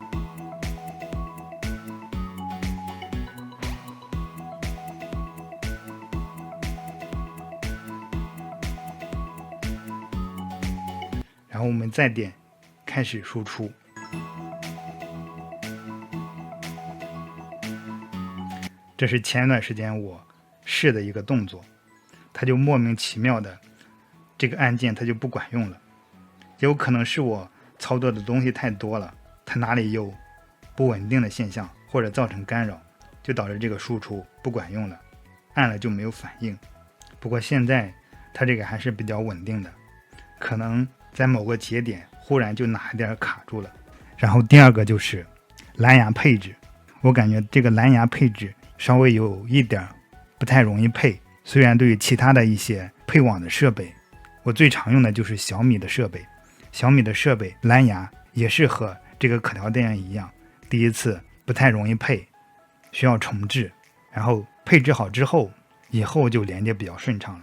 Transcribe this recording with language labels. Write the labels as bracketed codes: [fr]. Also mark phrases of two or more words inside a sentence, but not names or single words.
[zh] 然後我們再點開始輸出，這是前一段時間我試的一個動作，它就莫名其妙的這個按鍵它就不管用了，有可能是我操作的東西太多了，它哪裡有不穩定的現象或者造成干擾，就導致這個輸出不管用了，按了就沒有反應。不過現在它這個還是比較穩定的，可能在某個節點忽然就哪一點卡住了。然後第二個就是藍牙配置，我感覺这個藍牙配置稍微有一點不太容易配，雖然對於其他的一些配網的設備，我最常用的就是小米的設備，小米的設備藍牙也是和這個可調電源一樣，第一次不太容易配，需要重置，然後配置好之後，以後就連接比較順暢了。